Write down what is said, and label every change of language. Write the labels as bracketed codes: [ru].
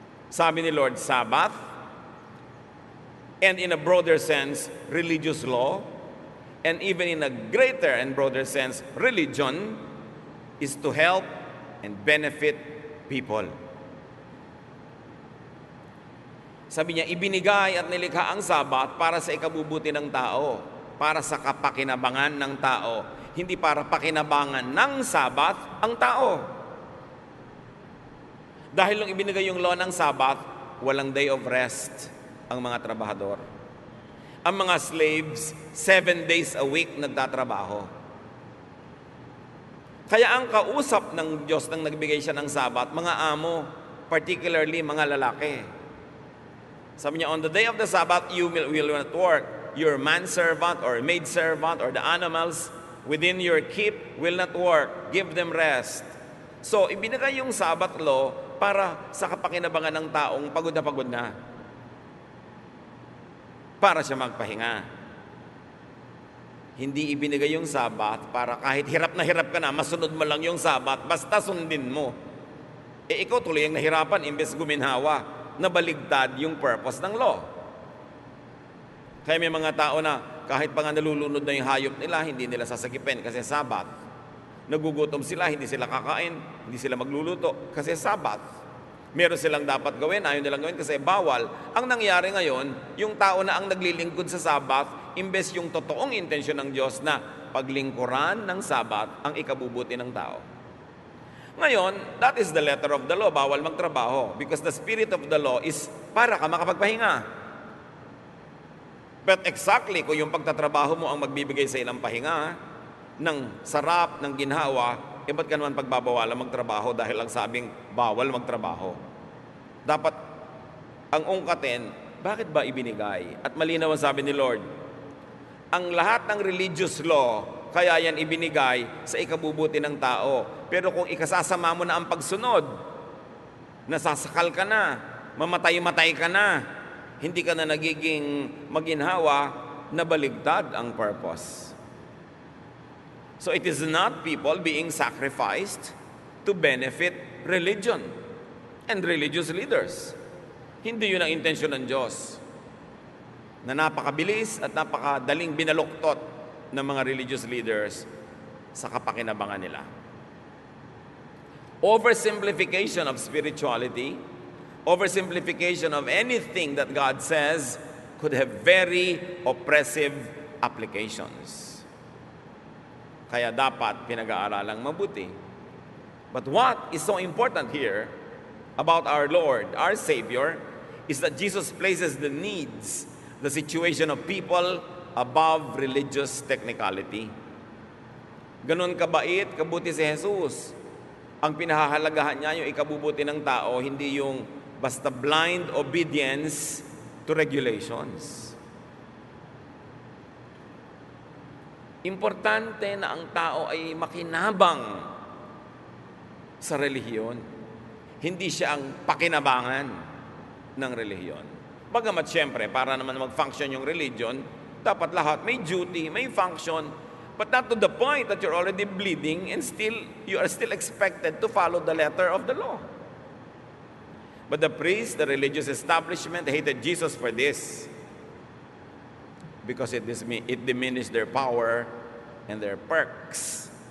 [en] Sabi ni Lord, Sabbath, and in a broader sense, religious law, and even in a greater and broader sense, religion is to help and benefit people. [tl] Sabi niya, ibinigay at nilikha ang Sabat para sa ikabubuti ng tao, para sa kapakinabangan ng tao, hindi para pakinabangan ng Sabat ang tao. Dahil nung ibinigay yung law ng Sabat, walang [en] day of rest [tl] ang mga trabahador. [en] Ang mga slaves, 7 days a week nagtatrabaho. [tl] Kaya ang kausap ng Diyos nang nagbigay siya ng Sabat, mga amo, particularly mga lalaki. Sabi niya, [en] on the day of the Sabbath, you will not work. Your manservant or maidservant or the animals within your keep will not work. Give them rest. [tl] So, ibinigay yung Sabbath law para sa kapakinabangan ng taong pagod na. Para siya magpahinga. Hindi ibinigay yung Sabbath para kahit hirap na hirap ka na, masunod mo lang yung Sabbath, basta sundin mo. Ikaw tuloy ang nahirapan, imbes guminhawa. Nabaligtad yung purpose ng law. Kaya may mga tao na kahit pa nga nalulunod na yung hayop nila, hindi nila sasagipin kasi Sabat. Nagugutom sila, hindi sila kakain, hindi sila magluluto kasi Sabat. Meron silang dapat gawin, ayaw nilang gawin kasi bawal. Ang nangyari ngayon, yung tao na ang naglilingkod sa Sabat, imbes yung totoong intensyon ng Diyos na paglingkuran ng Sabat ang ikabubuti ng tao. [en] Ngayon, that is the letter of the law. [tl] Bawal magtrabaho [en] because the spirit of the law is [tl] para ka makapagpahinga. [en] But exactly, [tl] kung yung pagtatrabaho mo ang magbibigay sa ilang pahinga, ng sarap, ng ginhawa, ba't ka naman pagbabawalan magtrabaho dahil lang sabing bawal magtrabaho? Dapat, ang ungkatin, bakit ba ibinigay? At malinaw ang sabi ni Lord, ang lahat ng religious law, kaya yan ibinigay sa ikabubuti ng tao. Pero kung ikasasama mo na ang pagsunod, nasasakal ka na, mamatay-matay ka na, hindi ka na nagiging maginhawa, nabaligtad ang purpose. [en] So it is not people being sacrificed to benefit religion and religious leaders. [tl] Hindi yun ang intensyon ng Diyos, na napakabilis at napakadaling binaluktot ng mga religious leaders sa kapakinabangan nila. [en] Oversimplification of spirituality, oversimplification of anything that God says could have very oppressive applications. [tl] Kaya dapat pinag-aaralang mabuti. [en] But what is so important here about our Lord, our Savior, is that Jesus places the needs, the situation of people above religious technicality. [tl] Ganon kabait, kabuti si Jesus. Ang pinahahalagahan niya yung ikabubuti ng tao, hindi yung basta [en] blind obedience to regulations. [tl] Importante na ang tao ay makinabang sa relihiyon. Hindi siya ang pakinabangan ng relihiyon. Bagamat siyempre, para naman mag-function yung religion, dapat lahat may duty, may function, [en] but not to the point that you're already bleeding and you are still expected to follow the letter of the law. But the priests, the religious establishment, hated Jesus for this, because it diminished their power and their perks.